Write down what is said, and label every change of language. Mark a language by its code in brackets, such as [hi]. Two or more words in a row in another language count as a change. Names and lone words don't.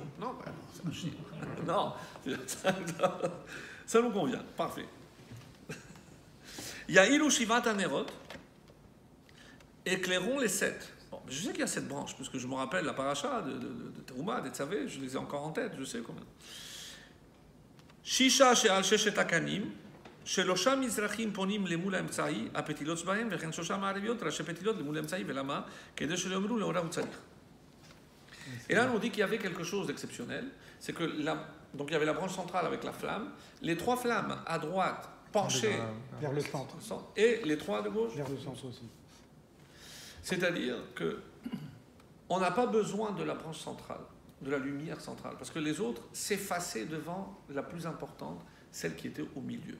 [fr] Non, c'est Rashi. Non, ça nous convient. Parfait. Il y a [he] יאירו שבעת הנרות, [fr] éclairons les 7. Bon, je sais qu'il y a 7 branches, parce que je me rappelle la paracha de Teruma, des Tzavé, je les ai encore en tête, je sais combien. [he] ששה שעל ששת הקנים, שלושה מזרחים פונים למול האמצעי, הפתילות שבהם, וכן שלושה מערביות, ראשי פתילות למול האמצעי, ולמה? כדי שלא יאמרו לאורה הוא צריך. [fr] Et là, on nous dit qu'il y avait quelque chose d'exceptionnel, c'est que donc il y avait la branche centrale avec la flamme, les 3 flammes à droite penchées vers le centre, et les 3 de gauche vers le centre aussi. C'est-à-dire que on n'a pas besoin de la branche centrale, de la lumière centrale, parce que les autres s'effaçaient devant la plus importante, celle qui était au milieu.